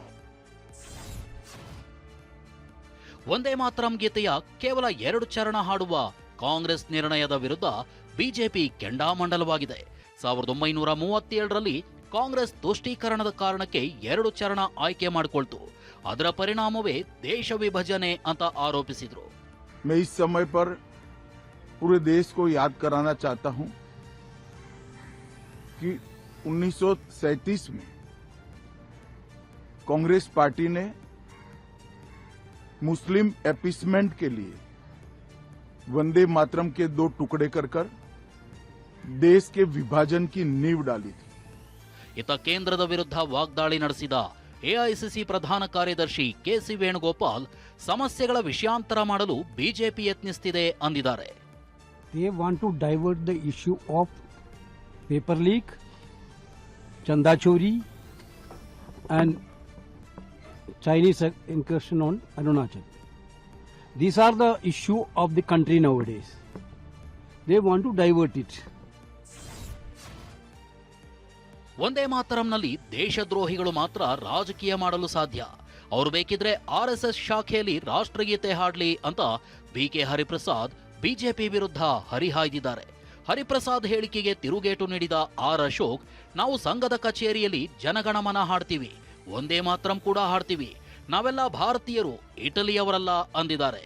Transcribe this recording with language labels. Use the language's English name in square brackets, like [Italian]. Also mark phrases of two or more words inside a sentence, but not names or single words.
[Kannada] ವಂದೇ ಮಾತರಂ ಗೀತೆಯ ಕೇವಲ 2 ಚರಣ ಹಾಡುವ ಕಾಂಗ್ರೆಸ್ ನಿರ್ಣಯದ ವಿರುದ್ಧ ಬಿಜೆಪಿ ಕೆಂಡಾಮಂಡಲವಾಗಿದೆ. 1937ರಲ್ಲಿ ಕಾಂಗ್ರೆಸ್ ತುಷ್ಟೀಕರಣದ ಕಾರಣಕ್ಕೆ 2 ಚರಣ ಆಯ್ಕೆ ಮಾಡಿಕೊಳ್ತು. ಅದರ ಪರಿಣಾಮವೇ ದೇಶ ವಿಭಜನೆ ಅಂತ ಆರೋಪಿಸಿದ್ರು. [Hindi] मैं इस समय पर पूरे देश को याद कराना चाहता हूं कि 1937 में कांग्रेस पार्टी ने [English] Muslim appeasement [Hindi] के लिए वंदे मातरम के 2 टुकड़े कर देश के विभाजन की नींव डाली थी. [Kannada] ಇತ ಕೇಂದ್ರದ ವಿರುದ್ಧ ವಾಗ್ದಾಳಿ ನಡೆಸಿದ ಎಐಸಿಸಿ ಪ್ರಧಾನ ಕಾರ್ಯದರ್ಶಿ ಕೆಸಿ ವೇಣುಗೋಪಾಲ್ ಸಮಸ್ಯೆಗಳ ವಿಷಯಾಂತರ ಮಾಡಲು ಬಿಜೆಪಿ ಯತ್ನಿಸುತ್ತಿದೆ ಅಂದಿದ್ದಾರೆ. [English] They want to divert the issue of paper leak, [Hindi] चंदा चोरी [English] and Chinese incursion on Arunachal. These are the issue of the country nowadays. They want to divert it. [Kannada] ವಂದೇ ಮಾತರಂನಲ್ಲಿ ದೇಶದ್ರೋಹಿಗಳು ಮಾತ್ರ ರಾಜಕೀಯ ಮಾಡಲು ಸಾಧ್ಯ. ಅವರು ಬೇಕಿದ್ರೆ RSS ಶಾಖೆಯಲ್ಲಿ ರಾಷ್ಟ್ರಗೀತೆ ಹಾಡ್ಲಿ ಅಂತ BK ಹರಿಪ್ರಸಾದ್ ಬಿಜೆಪಿ ವಿರುದ್ಧ ಹರಿಹಾಯ್ದಿದ್ದಾರೆ. ಹರಿಪ್ರಸಾದ್ ಹೇಳಿಕೆಗೆ ತಿರುಗೇಟು ನೀಡಿದ ಅಶೋಕ್, ನಾವು ಸಂಘದ ಕಚೇರಿಯಲ್ಲಿ ಜನಗಣಮನ ಹಾಡ್ತೀವಿ, ವಂದೇ ಮಾತರಂ ಕೂಡ ಹಾಡ್ತೀವಿ, ನಾವೆಲ್ಲ ಭಾರತೀಯರು, ಇಟಲಿಯವರಲ್ಲ ಅಂದಿದ್ದಾರೆ.